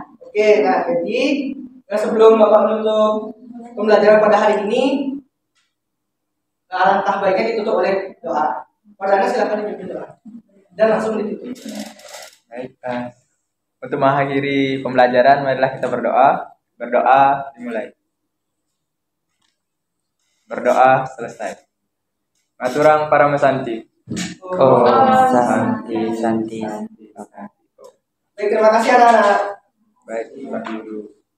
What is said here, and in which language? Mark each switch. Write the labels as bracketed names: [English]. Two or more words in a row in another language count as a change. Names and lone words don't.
[Indonesian] Oke, nah jadi sebelum Bapak menutup pembelajaran pada hari ini, alangkah baiknya ditutup oleh doa. Perdana silakan dipimpin doa dan langsung ditutup. Baik, untuk mengakhiri pembelajaran, marilah kita berdoa. Berdoa dimulai. Berdoa selesai. [Balinese] Maturang para mesanti. [Sanskrit] Oh, santi. [Indonesian] Baik, terima kasih anak-anak. Baik, Pak Guru.